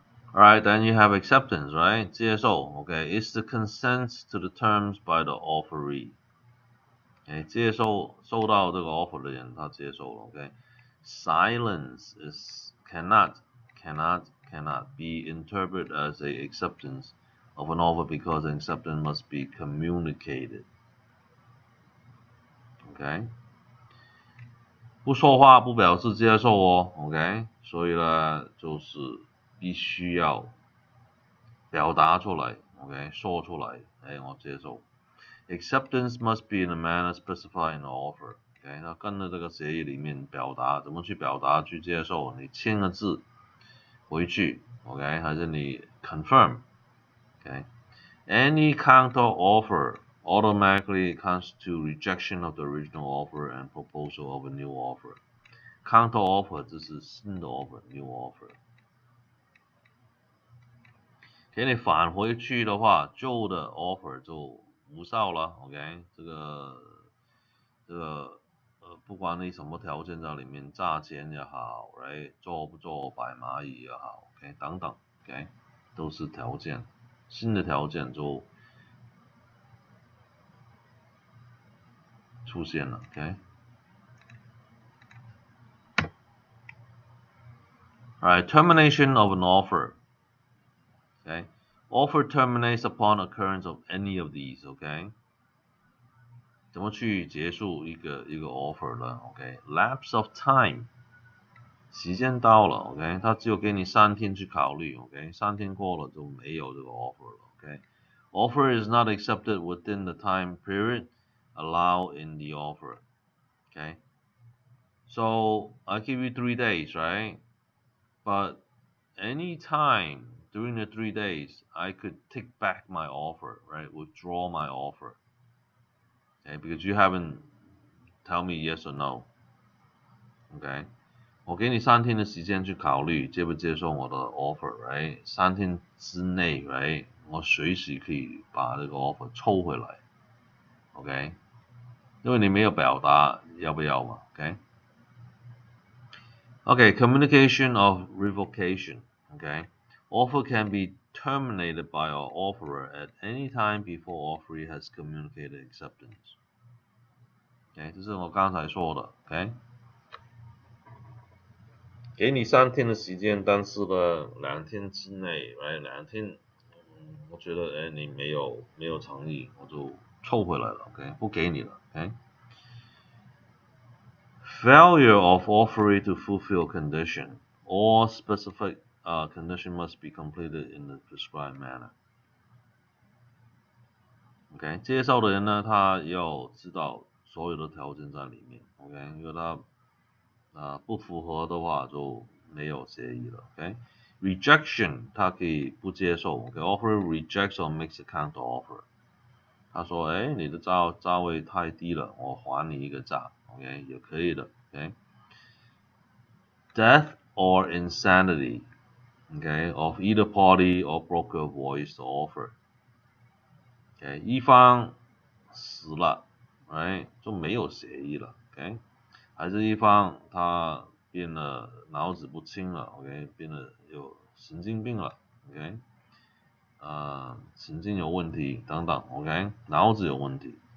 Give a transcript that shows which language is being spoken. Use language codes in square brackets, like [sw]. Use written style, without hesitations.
[en] Alright, then you have acceptance, right? [zh] 接受 [en] ，OK? It's the consent to the terms by the offeree. [zh] 接受到这个 offer 的人，他接受了 ，OK? [en] Silence is cannot be interpreted as a acceptance of an offer because an acceptance must be communicated. OK? [zh] 不说话不表示接受哦 ，OK？ 所以呢，就是必须要表达出来 ，OK？说出来，我接受。 [en] Acceptance must be in a manner specified in the offer。 [zh] OK， 那跟着这个协议里面表达，怎么去表达去接受？你签个字回去 [en] ，OK？ [zh] 还是你 [en] confirm？OK？Any counter offer automatically constitute rejection of the original offer and proposal of a new offer. [zh] Counter offer 就是新的 offer，new offer。给你返回去的话，旧的 offer 就无效了 ，OK？这个不管你什么条件在里面，价钱也好，right？做不做摆蚂蚁也好 ，OK？等等 ，OK？都是条件，新的条件就出现了 ，OK？ [en] Alright, termination of an offer. Okay, offer terminates upon occurrence of any of these. Okay. [zh] 怎么去结束一个 offer 呢 ？OK， [en] lapse of time， [zh] 时间到了 ，OK， 他只有给你3天去考虑 ，OK， 3天过了就没有这个 offer 了 ，OK， [en] offer is not accepted within the time period allowed in the offer. Okay, so I give you 3 days, right? But any time during the 3 days, I could take back my offer, right? Withdraw my offer. Okay, because you haven't tell me yes or no. [zh] OK， 我给你3天的时间去考虑接不接受我的 offer，right？ 3天之内，right？我随时可以把这个 offer 抽回来 ，OK？因为你没有表达要不要嘛 [en] ，OK？OK， communication of revocation，OK？Offer can be terminated by our offerer at any time before offeree has communicated acceptance. [zh] OK， 这是我刚才说的 ，OK？给你3天的时间，但是呢，2天之内，2天，我觉得你没有诚意，我就抽回来了 ，OK， 不给你了 ，OK。 [en] Failure of offeree to fulfill condition, all specific condition must be completed in the prescribed manner. [zh] OK， 接受的人呢，他要知道所有的条件在里面 ，OK， 因为他不符合的话就没有协议了 ，OK。Rejection 他可以不接受 ，OK， [en] offer rejects or makes a counter offer。 [zh] 他说，你的价位太低了，我还你一个价 ，OK， 也可以的 ，OK。 [en] Death or insanity, OK, of either party or broker voids the offer。 [zh] OK， 一方死了 ，right 就没有协议了 ，OK。还是一方他变得脑子不清了 ，OK， 变得有神经病了 ，OK， 神经有问题等等 ，OK， 脑子有问题